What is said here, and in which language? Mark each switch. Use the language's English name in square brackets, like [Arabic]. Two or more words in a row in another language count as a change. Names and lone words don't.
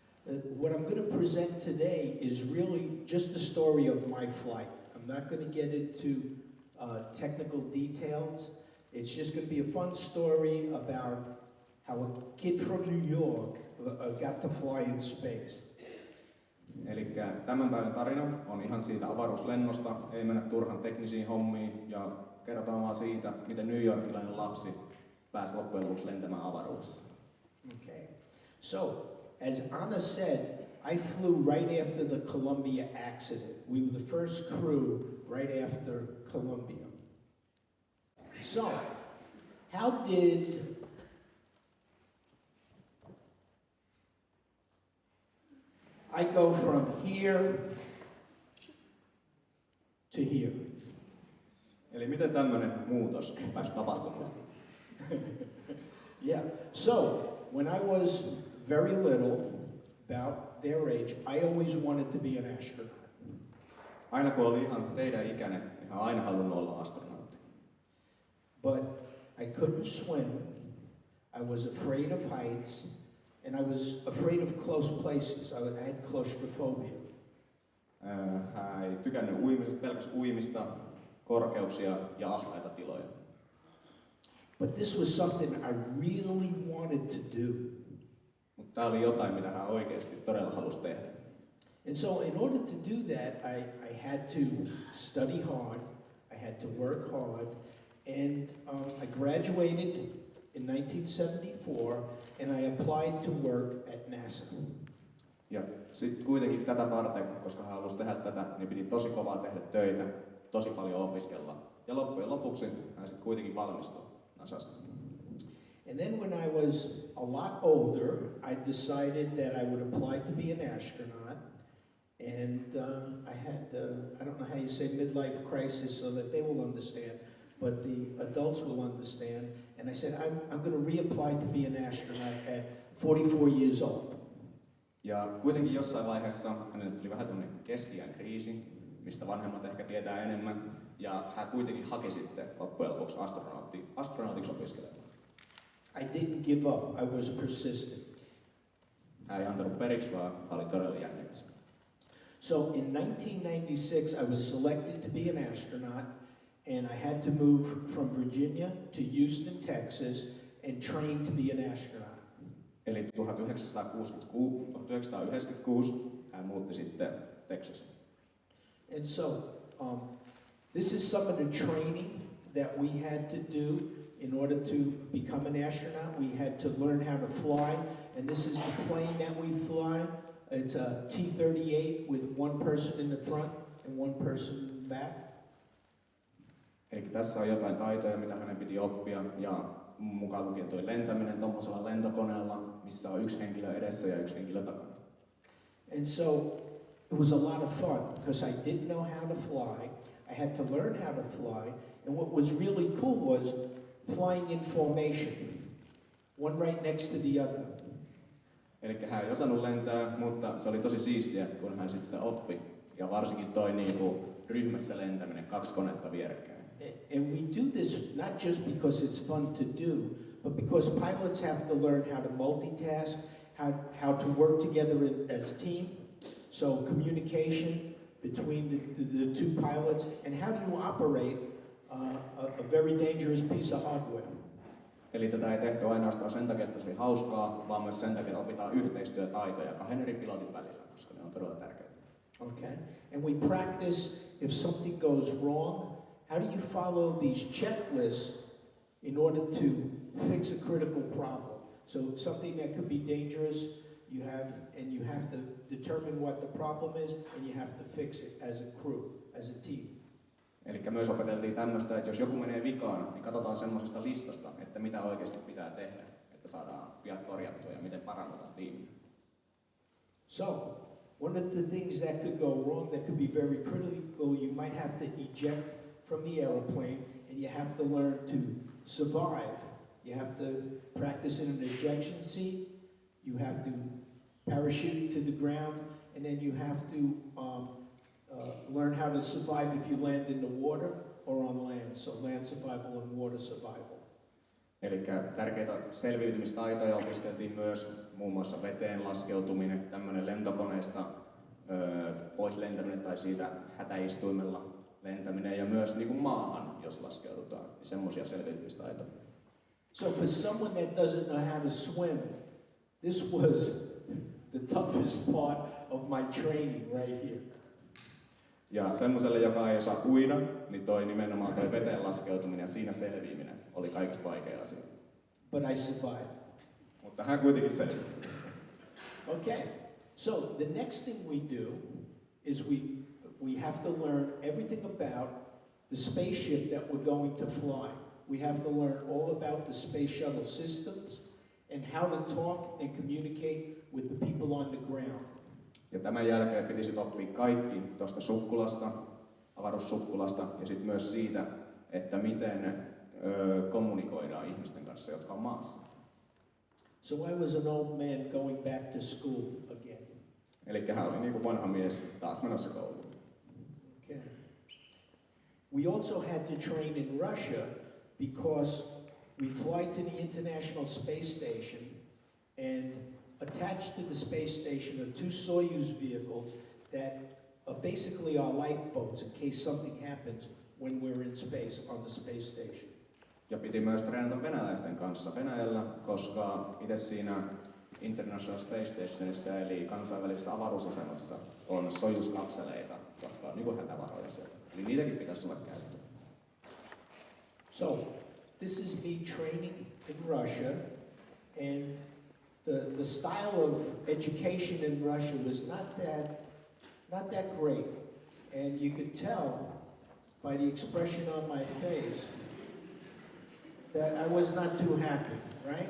[English] What I'm going to present today is really just the story of my flight. I'm not going to get into technical details. It's just going to be a fun story about how a kid from New York got to fly in space. [Finnish] Eli tämän päivän tarina on ihan siitä avaruuslennosta, ei mennä turhan teknisiin hommiin ja kerrotaan vaan siitä, miten New Yorkilainen lapsi pääsi loppujen lopuksi lentämään avaruudessa. [English] Okay. So, as Anna said, I flew right after the Columbia accident. We were the first crew right after Columbia. So, how did I go from here to here? [Finnish] Eli miten tämmöinen muutos pääsi tapahtumaan? [English] Yeah. So, when I was very little, about their age, I always wanted to be an astronaut. [Finnish] Aina kun oli ihan teidän ikäinen, niin hän aina halunnut olla astronautti. [English] But I couldn't swim. I was afraid of heights, and I was afraid of close places. I had claustrophobia. [Finnish] Hän ei tykännyt uimisesta, pelkäs uimista, korkeuksia ja ahtaita tiloja. [English] But this was something I really wanted to do. [Finnish] Mutta tämä oli jotain, mitä hän oikeasti todella halusi tehdä. [English] And so in order to do that, I had to study hard, I had to work hard, and I graduated in 1974, and I applied to work at NASA. [Finnish] Ja sitten kuitenkin tätä varten, koska hän halusi tehdä tätä, niin piti tosi kovaa tehdä töitä, tosi paljon opiskella. Ja loppujen lopuksi hän sitten kuitenkin valmistui NASAsta. [English] And then when I was a lot older, I decided that I would apply to be an astronaut. And I had, I don't know how you say midlife crisis so that they will understand, but the adults will understand. And I said, I'm going to reapply to be an astronaut at 44 years old. [Finnish] Ja kuitenkin jossain vaiheessa hänelle tuli vähän tämmöinen keski-iän kriisi, mistä vanhemmat ehkä tietää enemmän. Ja hän kuitenkin haki sitten loppujen lopuksi astronautiksi opiskelemaan. [English] I didn't give up, I was persistent. [Finnish] Hän ei antanut periksi, vaan hän oli todella jännikäs. [English] So in 1996, I was selected to be an astronaut, and I had to move from Virginia to Houston, Texas, and train to be an astronaut. [Finnish] Eli 1996 hän muutti sitten Texasiin. [English] And so, this is some of the training that we had to do in order to become an astronaut. We had to learn how to fly, and this is the plane that we fly. It's a T-38 with one person in the front and one person in the back. [Finnish] Eli tässä on jotain taitoja, mitä hänen piti oppia, ja mukaan lukien tuo lentäminen tuommoisella lentokoneella, missä on yksi henkilö edessä ja yksi henkilö takana. [English] And so it was a lot of fun because I didn't know how to fly. I had to learn how to fly, and what was really cool was flying in formation, one right next to the other. [Finnish] Eli hän ei osannut lentää, mutta se oli tosi siistiä, kun hän sitä oppi. Ja varsinkin toi niinku ryhmässä lentäminen, 2 konetta vierekkäin. [English] And we do this not just because it's fun to do, but because pilots have to learn how to multitask, how to work together as a team. So communication between the two pilots, and how do you operate a very dangerous piece of hardware. [Finnish] Eli tätä ei tehty ainoastaan sen takia, että se oli hauskaa, vaan myös sen takia, että opitaan yhteistyötaitoja 2 eri pilotin välillä, koska ne on todella tärkeitä. [English] Okay, and we practice if something goes wrong, how do you follow these checklists in order to fix a critical problem? So something that could be dangerous, you have to determine what the problem is, and you have to fix it as a crew, as a team. [Finnish] Eli myös opeteltiin tämmöistä, että jos joku menee vikaan, niin katsotaan semmoisesta listasta, että mitä oikeasti pitää tehdä, että saadaan viat korjattua ja miten parannetaan tiimiä. [English] So, one of the things that could go wrong, that could be very critical, you might have to eject from the airplane, and you have to learn to survive. You have to practice in an ejection seat, you have to parachute to the ground, and then you have to learn how to survive if you land in the water or on land. So land survival and water survival. [Finnish] Eli tärkeitä selviytymistaitoja opiskeltiin myös, muun muassa veteen laskeutuminen, tämmöinen lentokoneesta pois lentäminen tai siitä hätäistuimella lentäminen ja myös niin kuin maahan, jos laskeudutaan, niin semmoisia selviytymistaitoja. [English] So for someone that doesn't know how to swim, this was the toughest part of my training right here. [Finnish] Ja semmoiselle, joka ei osaa uida, niin nimenomaan toi veteen laskeutuminen ja siinä selviäminen oli kaikista vaikea asia. [English] But I survived. [Finnish] Mutta hän kuitenkin selvisi. [English] Okay, so the next thing we do is we have to learn everything about the spaceship that we're going to fly. We have to learn all about the space shuttle systems and how to talk and communicate with the people on the ground. [Finnish] Ja tämän jälkeen piti sitten oppia kaikki tuosta sukkulasta, avaruussukkulasta ja sitten myös siitä, että miten kommunikoidaan ihmisten kanssa, jotka on maassa. [English] So I was an old man going back to school again. [Finnish] Eli hän oli niin kuin vanha mies taas menossa kouluun. [English] Okay. We also had to train in Russia because we fly to the International Space Station, and attached to the space station are 2 Soyuz vehicles that are basically our lifeboats in case something happens when we're in space on the space station. [Finnish] Ja piti myös treenata venäläisten kanssa Venäjällä, koska itse siinä International Space Stationissa eli kansainvälisessä avaruusasemassa on Soyuz-kapseleita, jotka on niin kuin hätävaroja siellä. Eli niitäkin pitäisi olla käyttöön. [English] So, this is me training in Russia, and the style of education in Russia was not that great. And you could tell by the expression on my face that I was not too happy, right?